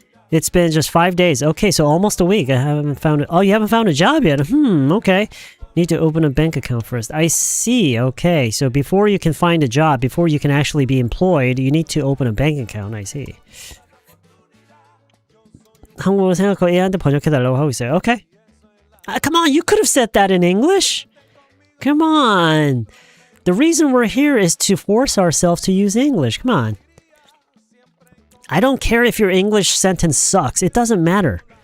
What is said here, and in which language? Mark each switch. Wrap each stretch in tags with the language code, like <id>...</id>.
<en>It's been just 5 days. Okay, so almost a week. I haven't found it. Oh, you haven't found a job yet? Okay. Need to open a bank account first. I see. Okay, so before you can find a job, before you can actually be employed, you need to open a bank account. I see.</en> <ko>한국어 생각하고 AI한테 번역해달라고 하고 있어요.</ko> <en>Okay. Come on, you could have said that in English. Come on. The reason we're here is to force ourselves to use English. Come on. I don't care if your English sentence sucks. It doesn't matter.</en>